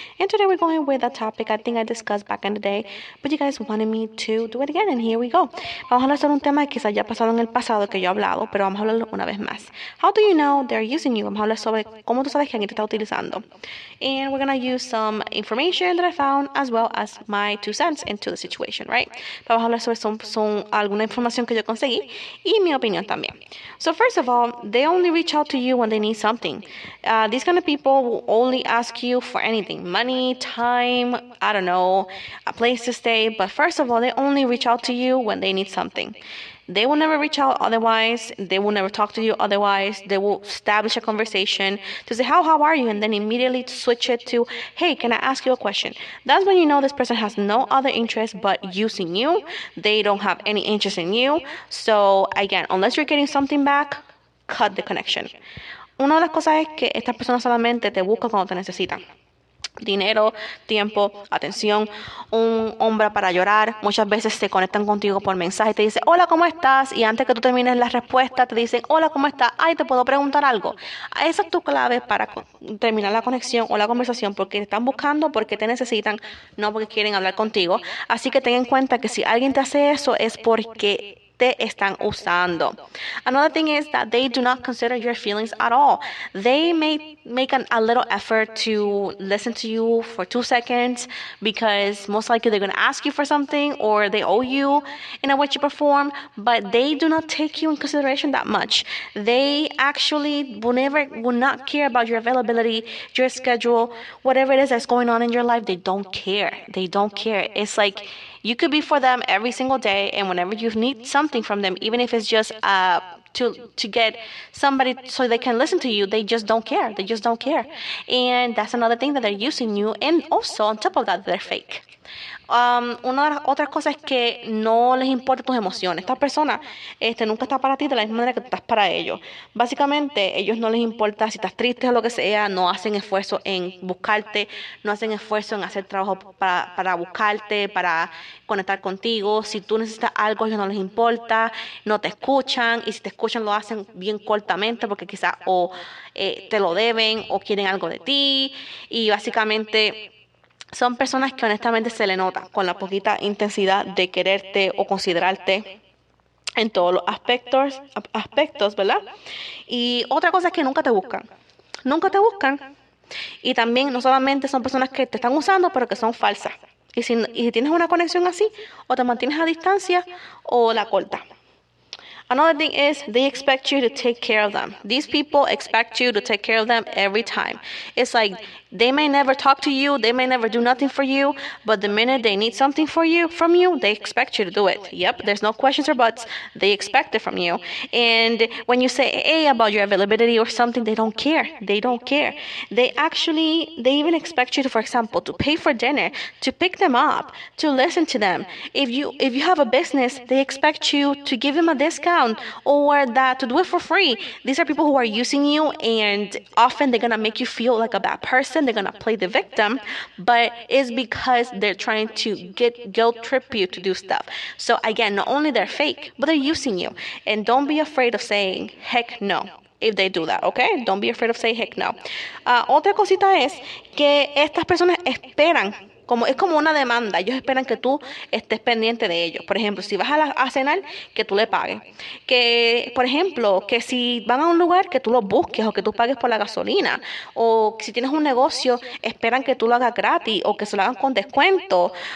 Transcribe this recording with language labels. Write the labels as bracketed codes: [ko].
[en] And today we're going with a topic I think I discussed back in the day, but you guys wanted me to do it again, and here we go. [es] Vamos a hablar sobre un tema que quizás ya pasado en el pasado que yo he hablado, pero vamos a hablarlo una vez más. [en] How do you know they're using you? [es] Vamos a hablar sobre cómo tú sabes que alguien te está utilizando. [en] And we're going to use some information that I found as well as my 2 cents into the situation, right? [es] Vamos a hablar sobre alguna información que yo conseguí y mi opinión también. [en] So first of all, they only reach out to you when they need something. These kind of people will only ask you for anything, money, time, I don't know, a place to stay. But first of all, they only reach out to you when they need something. They will never reach out otherwise. They will never talk to you otherwise. They will establish a conversation to say, how are you? And then immediately switch it to, hey, can I ask you a question? That's when you know this person has no other interest but using you. They don't have any interest in you. So again, unless you're getting something back, cut the connection. [es] Una de las cosas es que estas personas solamente te buscan cuando te necesitan. Dinero, tiempo, atención, un hombre para llorar. Muchas veces se conectan contigo por mensaje y te dicen, hola, ¿cómo estás? Y antes que tú termines la respuesta te dicen, hola, ¿cómo estás? Ay, ¿te puedo preguntar algo? Esa es tu clave para terminar la conexión o la conversación, porque te están buscando, porque te necesitan, no porque quieren hablar contigo. Así que ten en cuenta que si alguien te hace eso es porque te están usando. [en] Another thing is that they do not consider your feelings at all. They may make a little effort to listen to you for 2 seconds because most likely they're going to ask you for something or they owe you in a way to perform, but they do not take you in consideration that much. They actually will not care about your availability, your schedule, whatever it is that's going on in your life. They don't care. They don't care. It's like you could be for them every single day, and whenever you need something from them, even if it's just to get somebody so they can listen to you, they just don't care. They just don't care. And that's another thing that they're using you, and also on top of that, they're fake. [es] Una de las otras cosas es que no les importa tus emociones. Esta persona nunca está para ti de la misma manera que tú estás para ellos. Básicamente, ellos no les importa si estás triste o lo que sea, no hacen esfuerzo en buscarte, no hacen esfuerzo en hacer trabajo para buscarte, para conectar contigo. Si tú necesitas algo, a ellos no les importa, no te escuchan, y si te escuchan lo hacen bien cortamente porque quizás te lo deben o quieren algo de ti, y básicamente son personas que honestamente se le nota con la poquita intensidad de quererte o considerarte en todos los aspectos, ¿verdad? Y otra cosa es que nunca te buscan. Nunca te buscan. Y también no solamente son personas que te están usando, pero que son falsas. Y si tienes una conexión así, o te mantienes a distancia o la cortas. [en] Another thing is they expect you to take care of them. These people expect you to take care of them every time. It's like they may never talk to you, they may never do nothing for you, but the minute they need something from you, they expect you to do it. Yep, there's no questions or buts. They expect it from you. And when you say hey about your availability or something, they don't care. They don't care. They even expect you to, for example, to pay for dinner, to pick them up, to listen to them. If you have a business, they expect you to give them a discount or that to do it for free. These are people who are using you, and often they're going to make you feel like a bad person. They're going to play the victim, but it's because they're trying to guilt trip you to do stuff. So again, not only they're fake, but they're using you. And don't be afraid of saying heck no if they do that, okay? Don't be afraid of saying heck no. [es] Otra cosita es que estas personas esperan, es como una demanda. Ellos esperan que tú estés pendiente de ellos. Por ejemplo, si vas a cenar, que tú le pagues. Que, por ejemplo, que si van a un lugar, que tú los busques o que tú pagues por la gasolina. O si tienes un negocio, esperan que tú lo hagas gratis o que se lo hagan con descuento.